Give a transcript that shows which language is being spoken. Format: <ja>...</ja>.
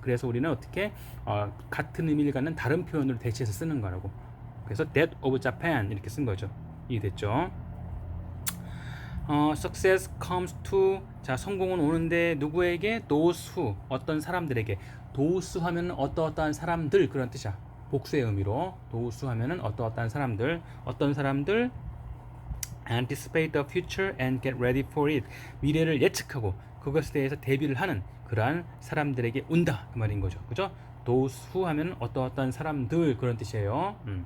<ko>그래서 우리는 어떻게 같은 의미를 갖는 다른 표현으로 대체해서 쓰는 거라고. 그래서</ko> <en>that of Japan</en> <ko>이렇게 쓴 거죠. 이해됐죠?</ko> <en>success comes to,</en> <ko>자, 성공은 오는데 누구에게?</ko> <en>those who,</en> <ko>어떤 사람들에게. those 하면은 어떠어떠한 사람들 그런 뜻이야. 복수의 의미로 those 하면은 어떠어떠한 사람들, 어떤 사람들</ko> <en>anticipate the future and get ready for it.</en> <ko>미래를 예측하고 그것에 대해서 대비를 하는 그러한 사람들에게 온다 그 말인 거죠. 그죠?</ko> <en>those who</en> <ko>하면은 어떠어떠한 사람들 그런 뜻이에요.</ko>